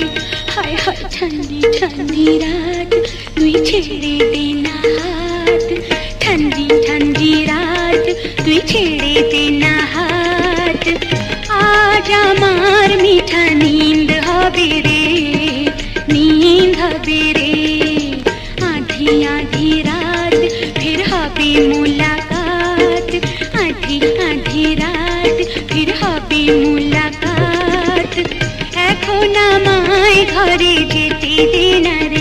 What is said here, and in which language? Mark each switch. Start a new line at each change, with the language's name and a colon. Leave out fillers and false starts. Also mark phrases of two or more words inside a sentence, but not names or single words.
Bangla: হায় হায়
Hindi: ठंडी ठंडी रात
Bangla: তুই ছেড়ে দে না হাত,
Hindi: ठंडी ठंडी रात
Bangla: তুই ছেড়ে দে না হাত। আজ আমার
Hindi: मीठा नींद
Bangla: হবে রে, নীন্দ হবে রে।
Hindi: आधी आधी रात फिर हबे मुलाकात, आधी आधी रात फिर हबे मुलाकात।
Bangla: এখন আমায় ঘরে যেতে দে